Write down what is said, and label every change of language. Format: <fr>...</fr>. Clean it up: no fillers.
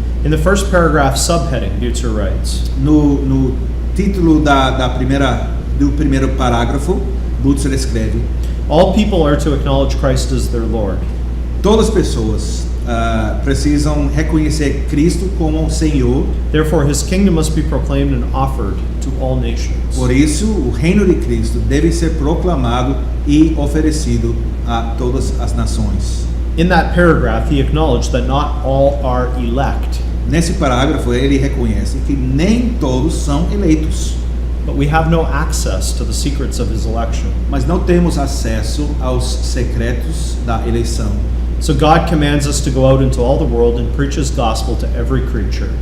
<en>In the first paragraph subheading, Butzer writes,</en> <pt>No título do primeiro parágrafo, Butzer escreve:</pt> <en>all people are to acknowledge Christ as their Lord.</en> <pt>todas as pessoas precisam reconhecer Cristo como o Senhor.</pt> <en>Therefore, his kingdom must be proclaimed and offered to all nations.</en> <pt>Por isso, o reino de Cristo deve ser proclamado e oferecido a todas as nações.</pt> <en>In that paragraph, he acknowledged that not all are elect,</en> <pt>Nesse parágrafo, ele reconhece que nem todos são eleitos,</pt> <en>but we have no access to the secrets of his election.</en> <pt>mas não temos acesso aos secretos da eleição.</pt> <en>So God commands us to go out into all the world and preach his gospel to every creature.</en>